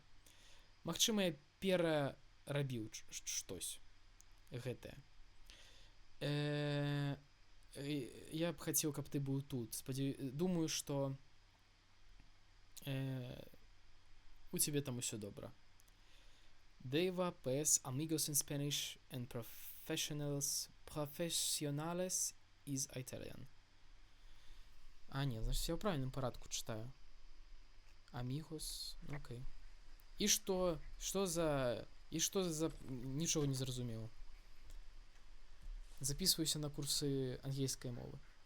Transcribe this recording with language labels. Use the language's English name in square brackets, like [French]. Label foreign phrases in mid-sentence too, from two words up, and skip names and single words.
[Belarusian] Магчыма, я перарабіў штось гэтае. Я б хацеў, каб ты быў тут. Думаю, што у цябе там усё добра. [English] Deva, PS, amigos in Spanish and professionales is Italian. [Belarusian] А, не, значит, я ў правільным парадку чытаю. Amigos, окей. І што за... Нічога не зразумеў. Записываюся на курсы ангельскай мовы.